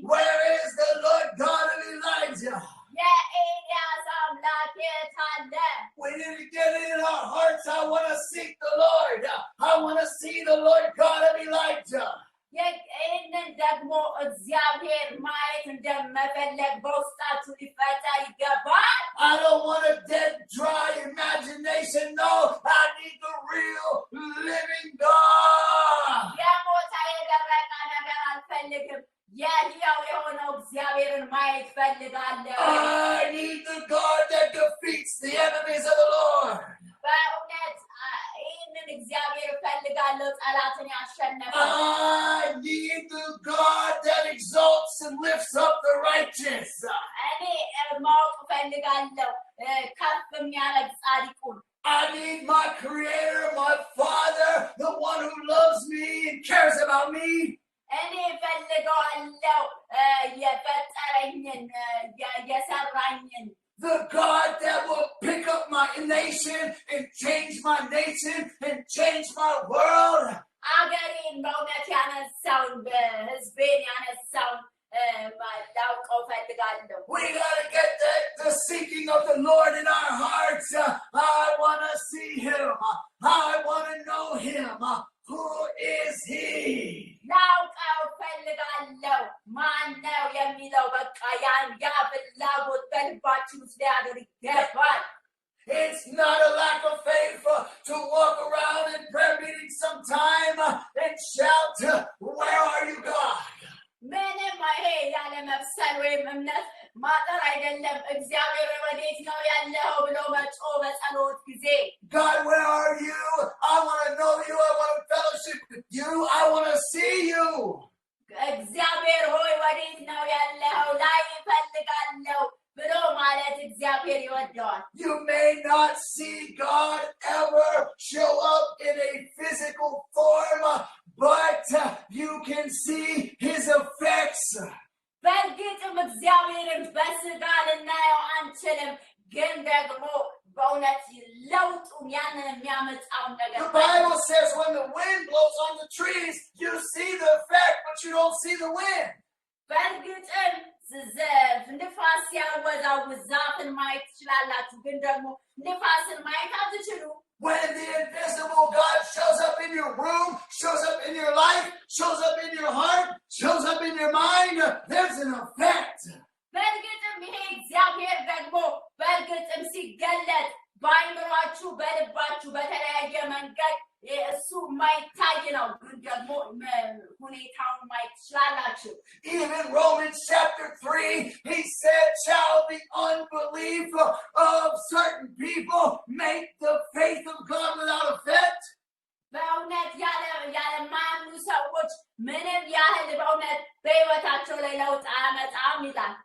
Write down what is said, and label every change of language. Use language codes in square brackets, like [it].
[en] Where is the Lord God of Elijah? [am] የኤልያስ አምላክ የት አለ? [en] We need to get it in our hearts. I want to seek the Lord. I want to see the Lord God of Elijah. [am] ይህንን ደግሞ እግዚአብሔር ማየት እንደመፈለግ በውስጣችሁ ሊፈጠር ይገባል። [en] I don't want a dead, dry imagination. No, I need the real, living God. [am] የሞተ የደረቀ ነገር አልፈልግም። የሕያው የሆነው እግዚአብሔርን ማየት ፈልጋለሁ። [en] I need the God that defeats the enemies of the Lord. [am] በእውነት ይህንን እግዚአብሔር ፈልጋለሁ፣ ጠላትን ያሸነፈ። [en] I need the God that exalts and lifts up the righteous. [am] እኔ ማወቅ ፈልጋለሁ ከፍ የሚያደርግ ጻድቁን። [en] I need my Creator, my Father, the one who loves me and cares about me. [am] እኔ ፈልገዋለሁ የፈጠረኝን የሰራኝን። [en] The God that will pick up my nation and change my nation and change my world. [am] አገሬን በእውነት ያነሳውን ህዝቤን ያነሳውን ላውቀው ፈልጋለሁ። [en] We gotta get the seeking of the Lord in our hearts. I want to see him. I want to know him. Who is he? [am] ላውቀው ፈልጋለሁ ማን ነው የሚለው በቃ ያ ፍላጎት በልባችን ውስጥ ሊያድር ይገባል። [en] It's not a lack of faith to walk around in prayer meetings sometime and shout, where are you, God? [am] ምንም ይሄ ያለ መብሰል ወይም እምነት ማጠር አይደለም። እግዚአብሔር ወዴት ነው ያለው ብሎ መጮህ በጸሎት ጊዜ [en] God, where are you? I want to know you. I want to fellowship with you. I want to see you. [am] እግዚአብሔር ሆይ ወዴት ነው ያለው ላይ እፈልጋለሁ ብሎ ማለት እግዚአብሔር ይወደዋል። [en] You may not see God ever show up in a physical form, but you can see his effects. [am] በእርግጥም እግዚአብሔርን በስጋ ልናየው አንችልም፣ ግን ደግሞ በእውነት ለውጡን ያንን የሚያመጣውን ነገር [en] The Bible says when the wind blows on the trees, you see the effect, but you don't see the wind. [am] በእርግጥም ንፋስ ሲያወዛውዝ ዛፍን ማየት ትችላላችሁ፣ ግን ደግሞ ንፋስን ማየት አትችሉም። [en] When the invisible God shows up in your room, shows up in your life, shows up in your heart, shows up in your mind, there's an effect. [am] በእርግጥም ይሄ እግዚአብሔር ደግሞ በእርግጥም ሲገለጥ በአይምሯችሁ በልባችሁ በተለያየ መንገድ እሱ ማይታይ ነው፣ ግን ደግሞ ሁኔታውን ማየት ትችላላችሁ። [en] Even Romans chapter 3, he said, shall the unbelief of certain people make the faith of God without effect? [am] በእውነት ያለማያምኑ ሰዎች ምንም ያህል በእውነት በሕይወታቸው ላይ ለውጥ አያመጣም ይላል።